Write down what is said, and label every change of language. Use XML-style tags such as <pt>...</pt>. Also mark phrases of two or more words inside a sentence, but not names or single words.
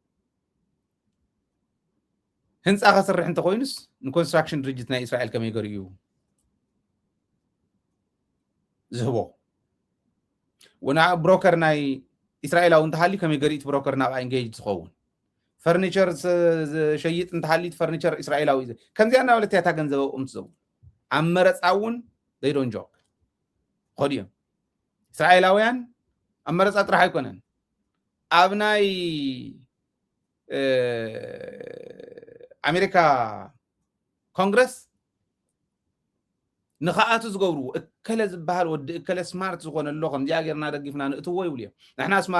<ti>ህንፃ ከስርሕ እንተኮይኑስ ንኮንስትራክሽን ድርጅት ናይ እስራኤል ከመይ ገይሩ እዩ ዝህቦ ወና ብሮከር ናይ እስራኤላዊ እንተሃሊ ከመይ ገሪት ብሮከር ናብ ኤንጌጅ ዝኸውን ፈርኒቸር ሸይጥ እንተሃሊት ፈርኒቸር እስራኤላዊ ከምዚያ እናበለት እያ ገንዘበኦም ትዘቡ ኣብ መረፃ እውን</ti> <en>they don't joke</en> <ti>ኸዲዮም እስራኤላውያን ኣብ መረፃ ጥራሕ ኣይኮነን ኣብ ናይ ኣሜሪካ ኮንግረስ ንኸኣቱ ዝገብሩ እከለ ዝበሃል ወዲ እከለ ስማርት ዝኾነ ኣሎ ከምዚኣ ጌርና ደጊፍና ንእትዎ ይብሉ እዮም ንሕና ስማርት</ti>